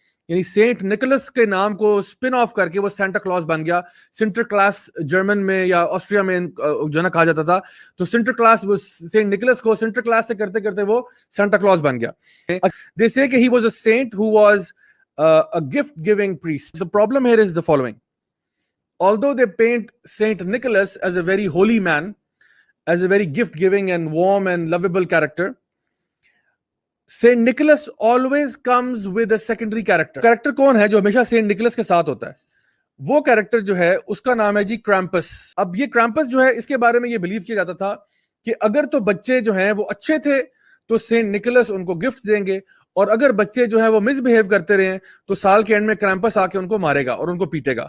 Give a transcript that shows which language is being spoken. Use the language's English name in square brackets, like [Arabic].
[Urdu] یعنی Saint necklace کے نام کو اسپن آف کر کے وہ سینٹا کلاس بن گیا. سنٹر کلاس جرمن میں یا آسٹریا میں جو نا کہا جاتا تھا, تو سنٹر کلاس سینٹ نکلس کو سنٹر کلاس سے کرتے کرتے وہ سینٹا کلاس بن گیا. [English] They say [Urdu] کہ [English] he was a saint who was a gift giving priest. The problem here is the following. Although they paint Saint Nicholas as a very holy man, as a very gift giving and warm and lovable character, Saint Nicholas always comes with a secondary character. [Urdu] Character کون ہے جو ہمیشہ Saint necklace کے ساتھ ہوتا ہے؟ وہ character جو ہے اس کا نام ہے جی کرامپس. اب یہ کرامپس جو ہے اس کے بارے میں یہ بلیو کیا جاتا تھا کہ اگر تو بچے جو ہیں وہ اچھے تھے تو سینٹ نکلس ان کو گفٹ دیں گے, اور اگر بچے جو ہیں وہ مس بہیو کرتے رہے تو سال کے اینڈ میں کرامپس آ کے ان کو مارے گا اور ان کو پیٹے گا.